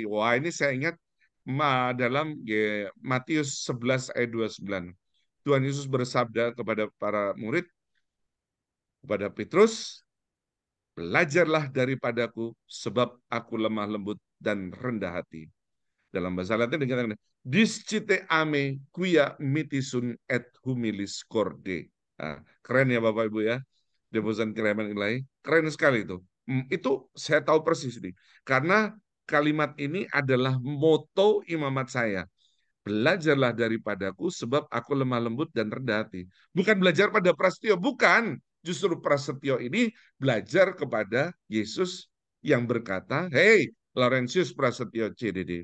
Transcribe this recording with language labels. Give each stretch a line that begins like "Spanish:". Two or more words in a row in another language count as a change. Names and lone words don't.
Indonesian: Wah, ini saya ingat dalam Matius 11 ayat 29. Tuhan Yesus bersabda kepada para murid, kepada Petrus, belajarlah daripadaku sebab aku lemah lembut dan rendah hati. Dalam bahasa Latin dikatakan,
Latin: discite ame quia mitisun et humilis corde.
Indonesian: Keren ya Bapak Ibu ya. Devosan Kiriman Ilahi. Keren sekali itu. Itu saya tahu persis nih. Karena kalimat ini adalah moto imamat saya. Belajarlah daripadaku sebab aku lemah lembut dan rendah hati. Bukan belajar pada Prasetyo, bukan. Justru Prasetyo ini belajar kepada Yesus yang berkata, hey, Laurentius Prasetyo CDD.